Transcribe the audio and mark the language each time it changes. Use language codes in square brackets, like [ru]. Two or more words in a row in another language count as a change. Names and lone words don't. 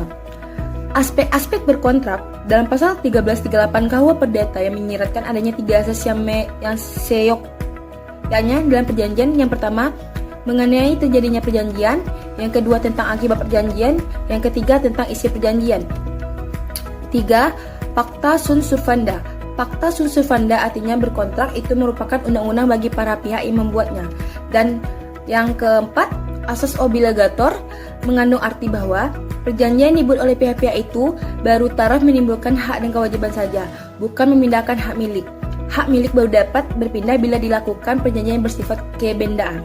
[id] Aspek-aspek berkontrak dalam pasal 1338 KUH Perdata yang menyiratkan adanya 3 asas yang seyok, yakni dalam perjanjian. Yang pertama, mengenai terjadinya perjanjian, yang kedua tentang akibat perjanjian, yang ketiga tentang isi perjanjian. 3. [la] Pacta sunt servanda. Pacta sunt servanda [id] artinya berkontrak itu merupakan undang-undang bagi para pihak yang membuatnya. Dan yang keempat, asas obligator mengandung arti bahwa perjanjian yang dibuat oleh pihak-pihak itu baru taraf menimbulkan hak dan kewajiban saja, bukan memindahkan hak milik. Hak milik baru dapat berpindah bila dilakukan perjanjian yang bersifat kebendaan.